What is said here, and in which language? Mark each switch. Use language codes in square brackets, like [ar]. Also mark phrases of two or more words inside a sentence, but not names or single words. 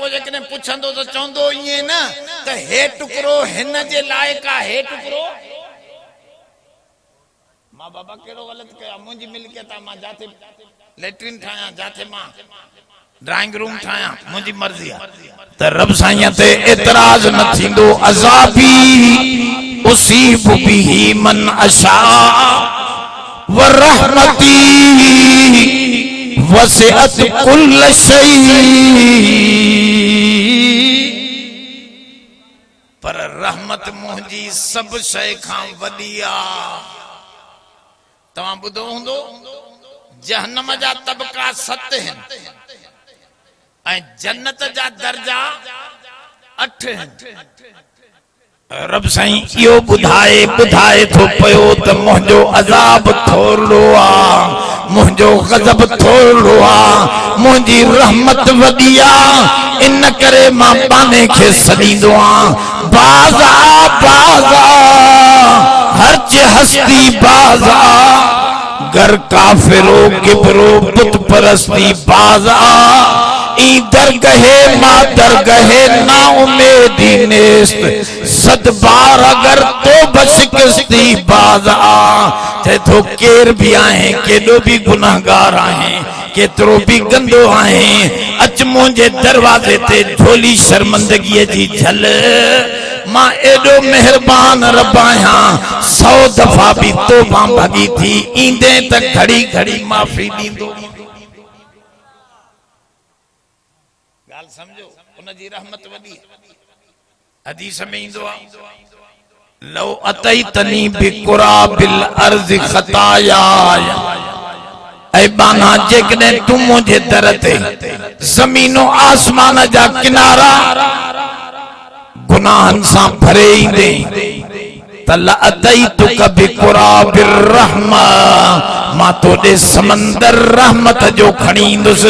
[sd] को जेकॾहिं पुछंदो त चवंदो ईअं न त हे टुकड़ो हिन जे लाइक़ आहे हे टुकड़ो मां बाबा कहिड़ो ग़लति कयो आहे मुंहिंजी मिल्कियत आहे। मां जाते लेट्रिन ठाहियां जाते मां ड्राइंग रूम ठाहियां मुंहिंजी मर्ज़ी आहे त रब साईं ते एतराज न थींदो। [ar] عذابي أصيب به من أشاء ورحمتي وسعت كل شيء. [sd] पर रहमत मुंहिंजी सब शइ खां वॾी आहे। तव्हां ॿुधो हूंदो जहन्नम जा तबका 7 आहिनि ऐं जन्नत जा दर्जा 8 आहिनि। रब साईं इहो ॿुधाए थो पियो त मुंहिंजो अज़ाब थोरो आहे मुंहिंजो गज़ब थोरो आहे मुंहिंजी रहमत वॾी आहे इन करे मां पाने खे सॾींदो आहियां [fa] بازا بازا هر چه هستی بازا گر کافر و گبر و بت پرستی بازا این درگه ما درگه نومیدی نیست صد بار اگر توبه شکستی بازا. [sd] चे तो केर भी आहे केॾो भी गुनाहगार आहे केतिरो भी गंदो आहे अच मुंहिंजे दरवाज़े ते झोली शर्मंदगीअ जी झल मां एॾो मेहरबान रब आहियां 100 दफ़ा भी तौबा भगी थी ईंदे त घड़ी घड़ी माफ़ी ॾींदो। गाल समझो उनजी रहमत वॾी हदीस में ईंदो आहे लो [ar] أتيتني بقراب الأرض خطايا [sd] ऐ बाना जेकॾहिं तूं मुंहिंजे दर ते ज़मीनो आसमान जा किनारा गुनाहनि सां भरे ईंदे त [ar] لأتيتك بقراب الرحمة [sd] मां तोॾे समंदर रहमत जो खणी ईंदुसि।